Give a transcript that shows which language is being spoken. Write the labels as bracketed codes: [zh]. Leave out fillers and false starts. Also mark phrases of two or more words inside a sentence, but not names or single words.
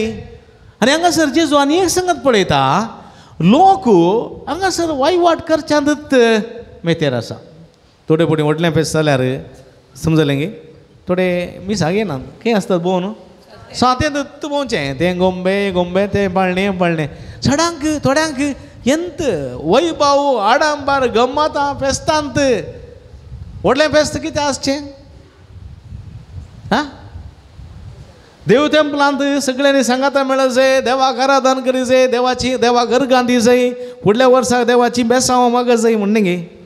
[kok] आनी हांगासर जेजू आनी एक संगत पळयता, लोक हांगासर वायवाट करच्यांत मेतेर आसा. थोडे फुडें व्हडलें फेस्त जाल्यार समजलें गे? थोडे मिसाक येनात. खंय आसतात भोंवन? सातें दत्त भोंवचें. तें गोंबे तें पाळणें. सडांक थोड्यांक [kn] ಎಂತ ವೈಭವ ಆಡಂಬರ ಗಮ್ಮತ [kok] फेस्तांत व्हडलें फेस्त कितें आसचें? देव तेंपलांत सगळ्यांनी सांगाता मेळत जाय, देवाक आराधन करी जाय, देवाक घर गांधी जाय, फुडल्या वर्साक देवाची बेसांव मागत जाय म्हणणे गे.